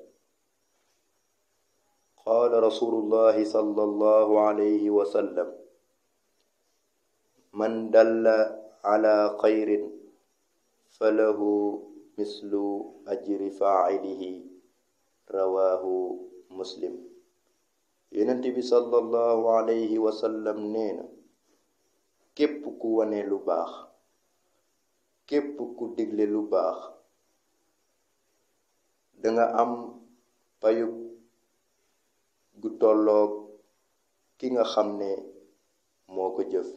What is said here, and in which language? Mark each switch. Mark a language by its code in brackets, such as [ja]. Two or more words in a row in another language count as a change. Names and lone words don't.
[ar] قال رسول الله صلى الله عليه وسلم: من دل على خير فله مثل أجر فاعله. رواه مسلم. [wo] Yonent bi [ar] صلى الله عليه وسلم [wo] nee na képp ku wane lu baax, képp ku digle lu baax, danga am payug gu tolloog ki nga xam ne moo ko jëf.